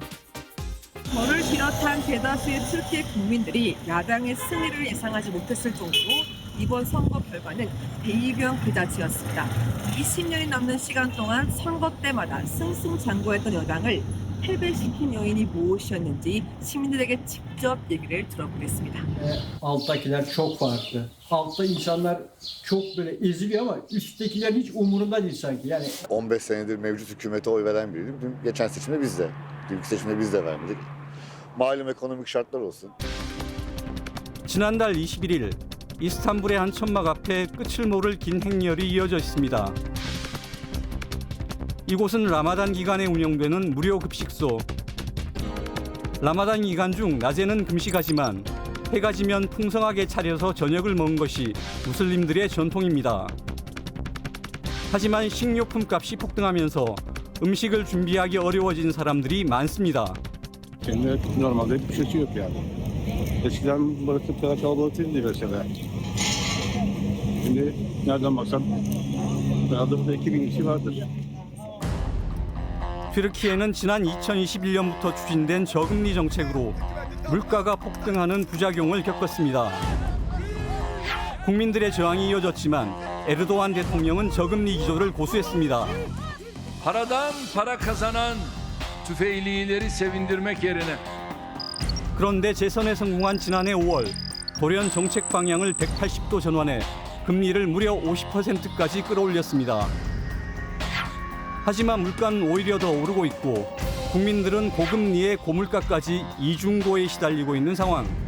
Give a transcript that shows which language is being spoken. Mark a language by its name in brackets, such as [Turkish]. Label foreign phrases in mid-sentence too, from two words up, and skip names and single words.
[Korean] 저를 비롯한 대다수의 튀르키예 국민들이 야당의 승리를 예상하지 못했을 정도로 이번 선거 결과는 대이변 그 자체였습니다. 20년이 넘는 시간 동안 선거 때마다 승승장구했던 여당을 패배시킨 요인이 무엇이었는지 시민들에게 직접 얘기를 들어보겠습니다. [Turkish] Alttakiler çok farklı. Altta insanlar çok böyle eziliyor ama üsttekiler hiç umurunda değil sanki. Yani 15 senedir mevcut hükümete oy veren biriydim. Dün geçen seçimde biz de, dünkü seçimde biz de vermedik. Malum ekonomik şartlar olsun. [Korean] 지난달 21일 이스탄불의 한 천막 앞에 끝을 모를 긴 행렬이 이어져 있습니다. 이곳은 라마단 기간에 운영되는 무료 급식소. 라마단 기간 중 낮에는 금식하지만 해가 지면 풍성하게 차려서 저녁을 먹는 것이 무슬림들의 전통입니다. 하지만 식료품 값이 폭등하면서 음식을 준비하기 어려워진 사람들이 많습니다. [Turkish] Şimdi normalde hiçbir şey yok yani. Eskiden burası bu kadar kalabalık değildi mesela. Şimdi nereden baksan adımda 2000 kişi vardır. [Korean] 튀르키예는 지난 2021년부터 추진된 저금리 정책으로 물가가 폭등하는 부작용을 겪었습니다. 국민들의 저항이 이어졌지만 에르도안 대통령은 저금리 기조를 고수했습니다. [Turkish] Paradan para kazanan tüfeğlileri sevindirmek yerine [Korean] 그런데 재선에 성공한 지난해 5월 돌연 정책 방향을 180도 전환해 금리를 무려 50%까지 끌어올렸습니다. 하지만 물가는 오히려 더 오르고 있고 국민들은 고금리에 고물가까지 이중고에 시달리고 있는 상황.